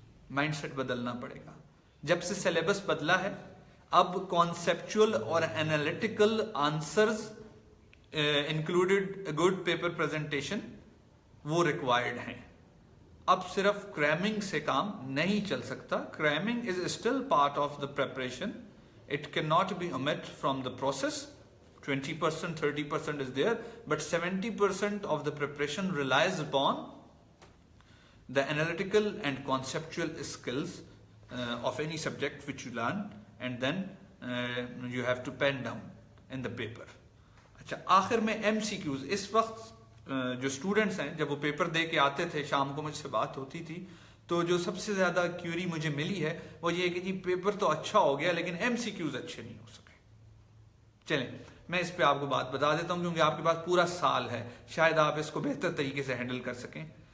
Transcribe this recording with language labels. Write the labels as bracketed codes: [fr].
[hi] Mindset बदलना पड़ेगा। जब से सिलेबस बदला है, अब कॉन्सेप्चुअल और analytical answers included good paper presentation वो रिक्वायर्ड हैं। अब सिर्फ क्रैमिंग से काम नहीं चल सकता। [en] Cramming is still part of the preparation, it can not be omit from the process. 20%, 30% is there, but 70% of the preparation relies upon the analytical and conceptual skills of any subject which you learn, and then you have to pen down in the paper. [hi] अच्छा, आखिर में MCQs। इस वक्त जो students हैं, जब वो paper दे के आते थे, शाम को मुझसे बात होती थी, तो जो सबसे ज्यादा क्यूरी मुझे मिली है वो ये कि जी पेपर तो अच्छा हो गया, लेकिन MCQs अच्छे नहीं हो सके। चलें, मैं इस पे आपको बात बता देता हूं, क्योंकि आपके पास पूरा साल है, शायद आप इसको बेहतर तरीके से हैंडल कर सकें।